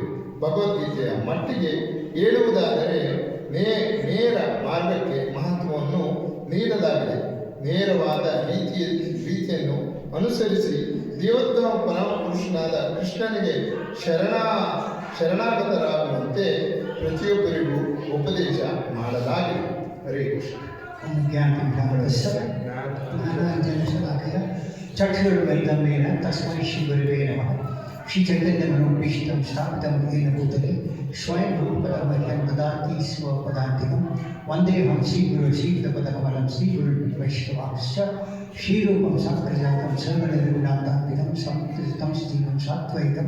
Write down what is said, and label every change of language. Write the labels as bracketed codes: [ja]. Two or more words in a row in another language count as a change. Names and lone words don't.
[kn] ಭಗವದ್ಗೀತೆಯ ಮಟ್ಟಿಗೆ ಹೇಳುವುದಾದರೆ ನೇರ ಮಾರ್ಗಕ್ಕೆ ಮಹತ್ವವನ್ನು ನೀಡಲಾಗಿದೆ. ನೇರವಾದ ರೀತಿಯನ್ನು ಅನುಸರಿಸಿ ದೇವೋತ್ತಮ ಪರಮಪುರುಷನಾದ ಕೃಷ್ಣನಿಗೆ ಶರಣಾಗತರಾಗುವಂತೆ ಪ್ರತಿಯೊಬ್ಬರಿಗೂ ಉಪದೇಶ ಮಾಡಲಾಗಿದೆ. ಹರೇ ಕೃಷ್ಣ. [sa] ज्ञानविज्ञानस्य ज्ञानाञ्जनशलाकया चक्षुर्वैदमेन तस्मै श्रीगुरवे नमः। श्रीचैतन्यमनोभीष्टं स्थापितं येन भूतले स्वयं रूपपदमह्यं ददाति स्वपदान्तिकं। वन्देऽहं श्रीगुरुं श्रीपदकमलं श्रीगुरुवैष्णवांश्च श्रीरूपं साग्रजातं सर्वनिर्गुणान्तान्वितं संकृतं स्त्रीं सात्वैतं